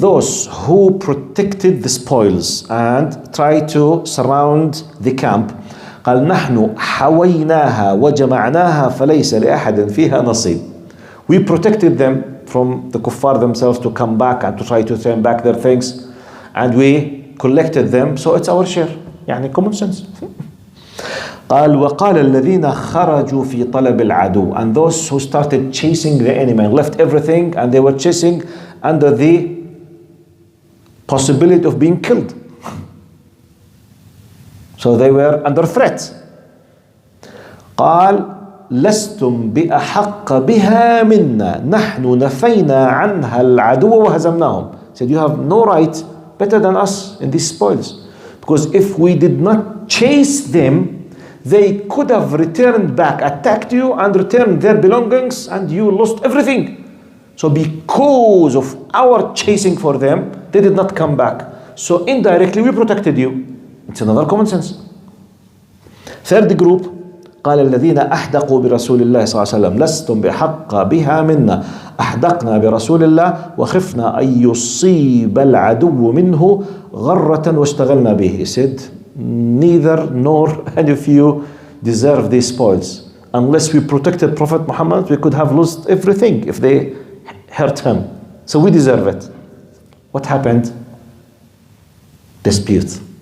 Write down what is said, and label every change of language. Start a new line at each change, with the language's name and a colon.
English: Those who protected the spoils and tried to surround the camp.
Arabic: قال نحن حويناها وجمعناها فليس لأحد فيها نصيب.
English: We protected them from the kuffar themselves to come back and to try to turn back their things. And we collected them, so it's our share. يعني common sense.
Arabic: قال وقال الذين خرجوا في طلب العدو.
English: And those who started chasing the enemy and left everything and they were chasing under the possibility of being killed. So they were under threat.
Arabic: قال لستم بأحق بها منا نحن نفينا عنها العدو وهزمناهم.
English: Said you have no right better than us in these spoils. Because if we did not chase them, they could have returned back, attacked you and returned their belongings and you lost everything. So because of our chasing for them, they did not come back. So indirectly we protected you. It's another common sense. Third group,
Arabic: قال الذين أحدقوا برسول الله صلى الله عليه وسلم لستم بحق بها منا أحدقنا برسول الله وخفنا أن يصيب العدو منه غرة واشتغلنا به.
English: He said, neither nor any of you deserve these spoils. Unless we protected Prophet Muhammad, we could have lost everything if they hurt him. So we deserve it. What happened? Dispute.